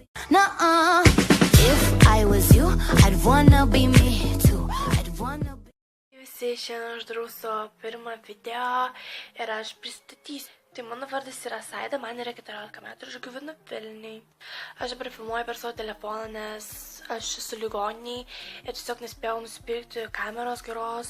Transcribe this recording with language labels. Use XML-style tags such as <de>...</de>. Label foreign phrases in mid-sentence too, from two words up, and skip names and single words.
<en>nuh-uh. If I was you, I'd wanna be me too. I'd wanna be...</en> <lt>Visi, šiandien aš darau savo pirmą video ir aš pristatysiu. Tai mano vardas yra Saida, man yra 14 metų ir aš gyvenu Vilniuj. Aš dabar filmuoju per savo telefoną, nes aš esu ligoniniai ir tiesiog nespėjau nusipirkti kameros geros.</lt>